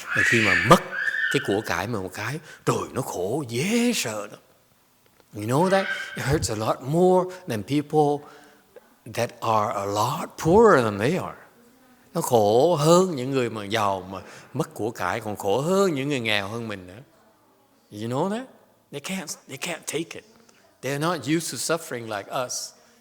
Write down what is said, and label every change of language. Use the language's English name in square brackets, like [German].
[Vietnamese] Và khi mà mất cái của cải mà một cái, trời nó khổ dễ sợ đó. [English] You know that? It hurts a lot more than people that are a lot poorer than they are. [Vietnamese] Nó khổ hơn những người mà giàu mà mất của cải, còn khổ hơn những người nghèo hơn mình nữa. [English] You know that? They can't take it. They're not used to suffering like us.